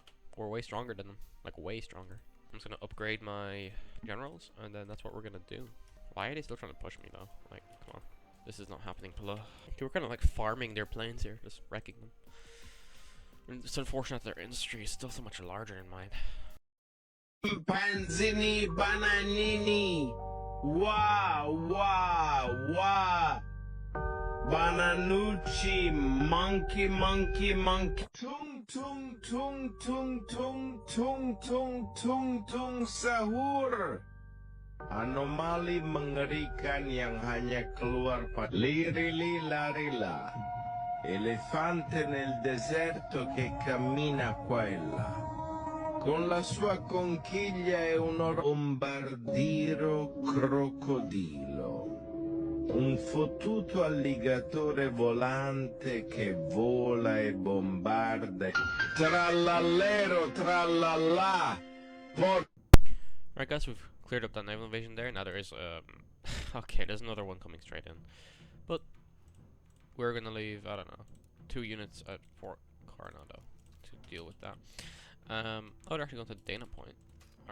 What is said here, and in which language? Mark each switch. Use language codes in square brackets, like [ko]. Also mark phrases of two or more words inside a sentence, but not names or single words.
[en] We're way stronger than them, like way stronger. I'm just gonna upgrade my generals, and then that's what we're gonna do. Why are they still trying to push me though? Like, come on, this is not happening, Pala. Okay, we're kind of like farming their planes here, just wrecking them. And it's unfortunate that their industry is still so much larger than mine. Panzini bananini, wa wa wa, bananucci, monkey monkey monkey, tung tung tung tung tung tung tung tung tung sahur. [id] Anomali mengerikan yang hanya keluar pada [it] lirili larila, elefante nel deserto che cammina qua e là. Con la sua conchiglia è un bombardiro crocodilo, un fottuto alligatore volante che vola e bombarda. Trallallero, trallallà. [en] Alright guys, we've cleared up that naval invasion there. Now there is, okay, there's another one coming straight in. But we're gonna leave, I don't know, 2 units at Fort Coronado to deal with that. Oh, they're actually going to Dana Point.